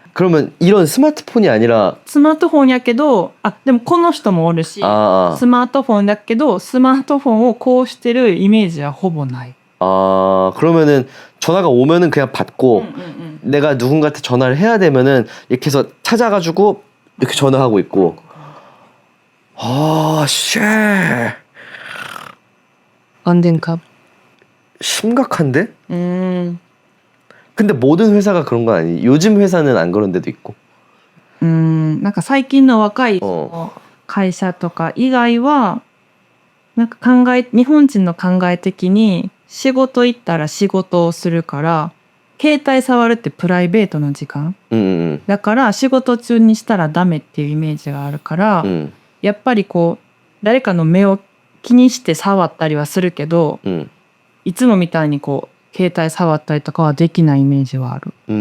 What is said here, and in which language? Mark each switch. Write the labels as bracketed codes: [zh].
[ko] 그러면 이런 스마트폰이 아니라 [ja] スマートフォンやけど、あ、でもこの人もおるし、 [ko] 아, [ja] スマートフォンだけどスマートフォンをこうしてるイメージはほぼない。 [ko] 아 그러면은 전화가 오면은 그냥 받고 내가 누군가한테 전화를 해야 되면은 이렇게 해서 찾아가지고 이렇게 전화하고 있고. 아, 쉣. [ja] 安全か [ko] 심각한데? うーん。 근데 모든 회사가 그런 건 아니. 요즘 회사는 안 그런 데도 있고. [ja] なんか最近の若い会社とか以外はなんか日本人の考え的に仕事行ったら仕事をするから携帯触るってプライベートの時間 だから仕事中にしたらダメっていうイメージがあるから、やっぱりこう誰かの目を気にして触ったりはするけど、いつもみたいにこう携帯触ったりとかはできないイメージはある。